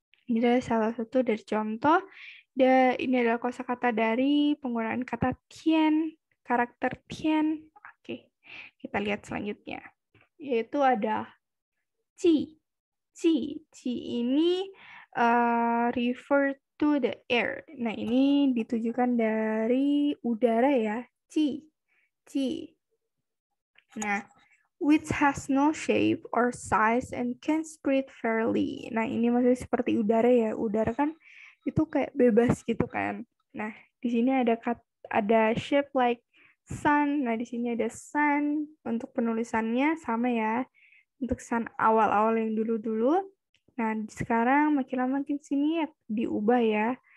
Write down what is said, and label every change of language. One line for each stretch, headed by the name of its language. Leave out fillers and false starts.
Indonesian: Ini adalah salah satu dari contoh. Dan ini adalah kosakata dari penggunaan kata tian, karakter tian. Oke, kita lihat selanjutnya. Yaitu ada ji. Ji. Ji ini
English: refer to the air.
Indonesian: Nah, ini ditujukan dari udara ya. Ji. Ji.
English: Nah, which has no shape or size and can spread fairly.
Indonesian: Nah, ini masih seperti udara ya. Udara kan itu kayak bebas gitu kan. Nah, di sini ada
English: shape like sun.
Indonesian: Nah, di sini ada sun. Untuk penulisannya sama ya. Untuk sun awal-awal yang dulu-dulu. Nah, sekarang makin lama makin sini ya diubah ya.